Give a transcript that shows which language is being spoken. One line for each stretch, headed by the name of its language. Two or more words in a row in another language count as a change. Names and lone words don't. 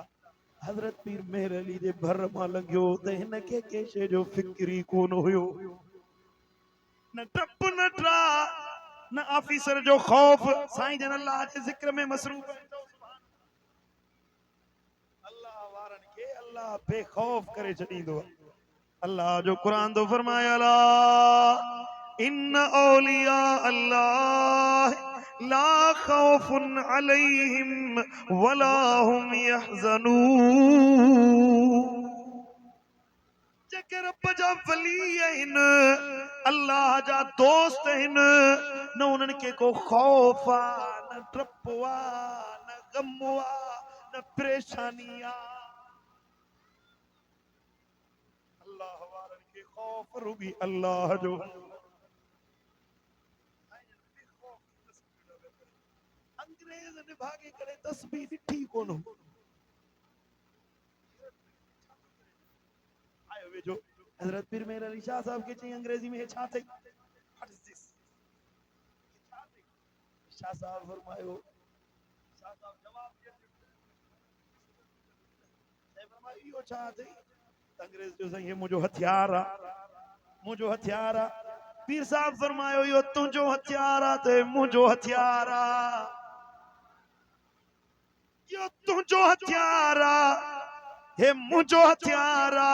Sindhi: हजरत पीर मेहर अली जे भर मां लंघियो त हिन खे कंहिं शइ जो फिक्र ई कोन हुयो, न डप न ट्रा न ऑफिसर जो खौफ। साईं जन अल्लाह जे ज़िक्र में मसरूफ़ आहिनि। अल्लाह वारनि खे अल्लाह बेखौफ करे छॾींदो आहे। अल्लाह जो कुरान तो फरमाया,
Arabic: ألا إن أولياء الله لا خوف عليهم ولا هم يحزنون.
Sindhi: जेके रब जा वली आहिनि, अल्लाह जा दोस्त आहिनि, न उन्हनि खे को खौफ आहे, न डप आहे, न गम आहे, न परेशानी आहे। अल्लाह वारनि खे खौफ रुॻी अल्लाह जो। अंग्रेज़ निभागे करे तस्बीह ॾिठी कोन। आयो वेझो हजरत पीर मेहर अली शाह साहब के चई अंग्रेजी में छा थई?
English: What is this?
Sindhi: शाह साहब फरमायो, शाह साहब जवाब दिया, फरमायो इहो छा थई? अंग्रेज जो सही मुझो हथियार आ, मुझो हथियार आ। पीर साहब फरमायो यो तुझो हथियार आ ते मुझो हथियार आ, यो तुझो हथियार आ हे मुझो हथियार आ।